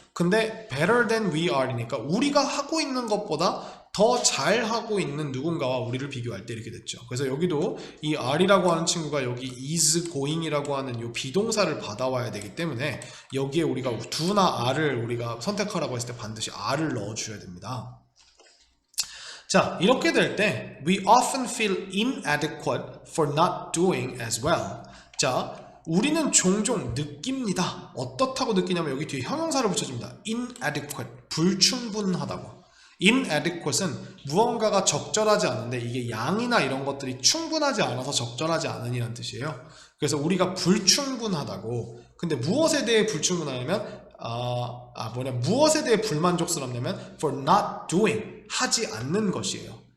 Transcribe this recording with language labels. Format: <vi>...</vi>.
<ko>근데</ko> <en>better than we are</en> <ko>이니까 우리가 하고 있는 것보다 더 잘하고 있는 누군가와 우리를 비교할 때 이렇게 됐죠. 그래서 여기도 이 are이라고 하는 친구가 여기</ko> <en>is going</en> <ko>이라고 하는 이 비동사를 받아와야 되기 때문에 여기에 우리가 do나 are를 우리가 선택하라고 했을 때 반드시 are를 넣어줘야 됩니다. 자, 이렇게 될 때</ko> <en>we often feel inadequate for not doing as well.</en> <ko>자, 우리는 종종 느낍니다. 어떻다고 느끼냐면 여기 뒤에 형용사를 붙여줍니다. inadequate, 불충분하다고. inadequate은 무언가가 적절하지 않은데 이게 양이나 이런 것들이 충분하지 않아서 적절하지 않으니라는 뜻이에요. 그래서 우리가 불충분하다고. 근데 무엇에 대해 불충분하냐면 무엇에 대해 불만족스럽냐면</ko> <en>for not doing,</en> <ko>하지 않는 것이에요.</ko>